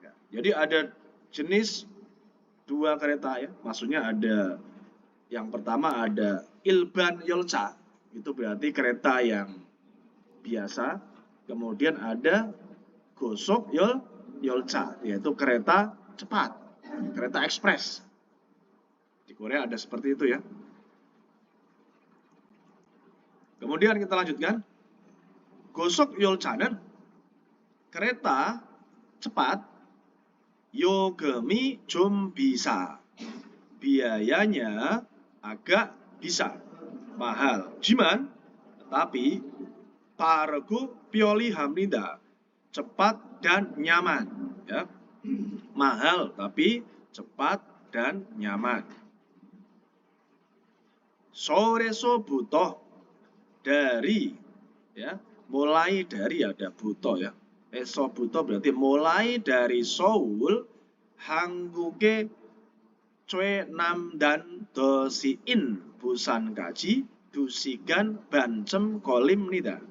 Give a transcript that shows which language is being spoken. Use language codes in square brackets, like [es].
[id] Jadi ada jenis dua kereta ya, maksudnya ada yang pertama ada [ko] 일반 열차, [id] itu berarti kereta yang biasa. Kemudian ada [ko] 고속 열차, [id] yaitu kereta cepat, kereta ekspres. Di Korea ada seperti itu ya. Kemudian kita lanjutkan. [ko] 고속 열차는 [id] kereta cepat [ko] 요금이 좀 비싸. [id] Biayanya agak bisa mahal. [ko] Jiman, [id] tetapi [ko] 빠르고 편리합니다. [id] Cepat dan nyaman. Ya. Mahal tapi cepat dan nyaman. [ko] 서울에서부터 [id] dari ya, mulai dari ada buto ya. [ko] 에서부터 [id] berarti mulai dari [ko] Seoul 한국의 최남단 도시인 부산까지 2시간 반쯤 걸립니다.